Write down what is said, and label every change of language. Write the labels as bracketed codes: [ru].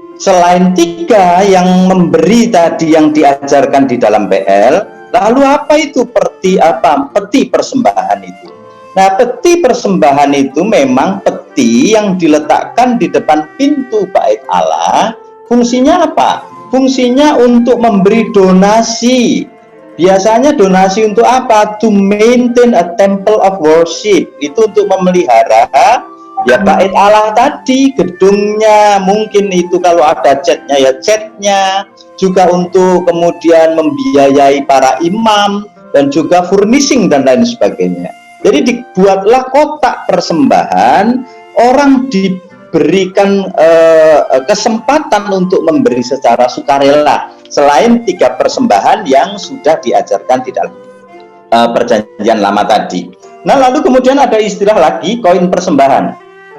[id] Selain 3 yang memberi tadi yang diajarkan di dalam PL, lalu apa itu peti persembahan itu? Nah, peti persembahan itu memang peti yang diletakkan di depan pintu Bait Allah. Fungsinya apa? Fungsinya untuk memberi donasi. Biasanya donasi untuk apa? [en] To maintain a temple of worship. [id] Itu untuk memelihara ya Bait Allah tadi, gedungnya, mungkin itu kalau ada catnya ya catnya, juga untuk kemudian membiayai para imam, dan juga furnishing dan lain sebagainya. Jadi dibuatlah kotak persembahan, orang diberikan kesempatan untuk memberi secara sukarela, selain 3 persembahan yang sudah diajarkan di dalam Perjanjian Lama tadi. Nah, lalu kemudian ada istilah lagi, koin persembahan.